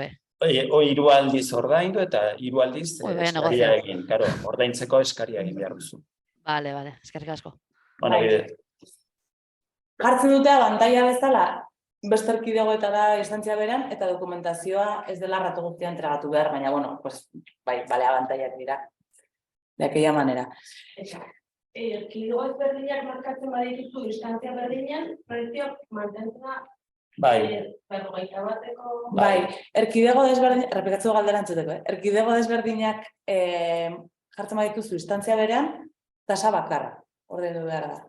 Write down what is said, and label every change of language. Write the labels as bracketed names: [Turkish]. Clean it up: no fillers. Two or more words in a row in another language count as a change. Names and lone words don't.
[Basque] 3 aldiz ordaindu eta 3 aldiz eskaria egin. Claro, ordaintzeko eskaria egin behar duzu. Bale, eskerrik asko. Bueno, jartzen dute abantaila bezala, beste erkidegoetara instantzia beran, eta dokumentazioa ez dela ratu guztia entregatu behar, baina, [Spanish] bueno, pues, [Basque] bai, bale abantailak dira, [Spanish] de aquella manera. [Basque] Erkidego ezberdinak markatzen badituzu instantzia berdinean, prezio mantentzea berrogeita bateko... Bai, erkidego desberdinak, repikatzu galdera entzuteko, erkidego desberdinak jartzen badituzu instantzia beran, tasa bakarra, ordaindu behar da.